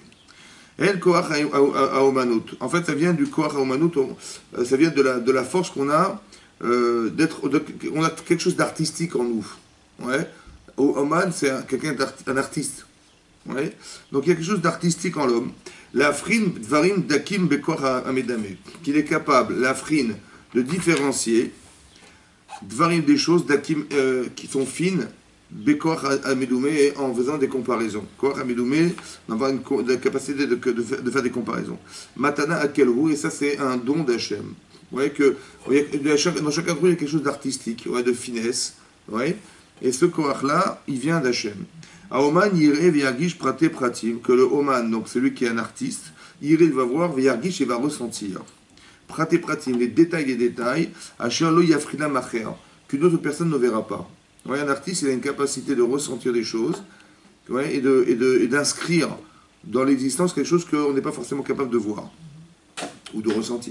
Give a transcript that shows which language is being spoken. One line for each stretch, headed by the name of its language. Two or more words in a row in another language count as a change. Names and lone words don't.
Hebrew: אל כוח האומנות.
French: En fait, ça vient du
Hebrew: כוח האומנות,
French: ça vient de la force qu'on a, on a quelque chose d'artistique en nous. Ouais. Oman, c'est un artiste. Ouais. Donc il y a quelque chose d'artistique en l'homme.
Hebrew: להבחין דברים דקים בכור המדומה,
French: qu'il est capable, l'afrin, de différencier dvarim des choses dakim qui sont fines,
Hebrew: בכור המדומה,
French: en faisant des comparaisons.
Hebrew: כור המדומה,
French: d'avoir la capacité de faire des comparaisons.
Hebrew: מתנה אלוקית,
French: et ça c'est un don d'Hachem. Ouais, dans chacun d'entre eux il y a quelque chose d'artistique, ouais, de finesse. Ouais. Et ce koach là, il vient d'Hachem.
Hebrew: האומן יראה וירגיש פרטי פרטים,
French: que le Oman, donc celui qui est un artiste, yireh va voir, v'yargish et va ressentir.
Hebrew: פרטי פרטים,
French: les détails,
Hebrew: אשר לא יבחין אחר,
French: qu'une autre personne ne verra pas. Ouais, un artiste, il a une capacité de ressentir des choses, ouais, et d'inscrire dans l'existence quelque chose qu'on n'est pas forcément capable de voir ou de ressentir.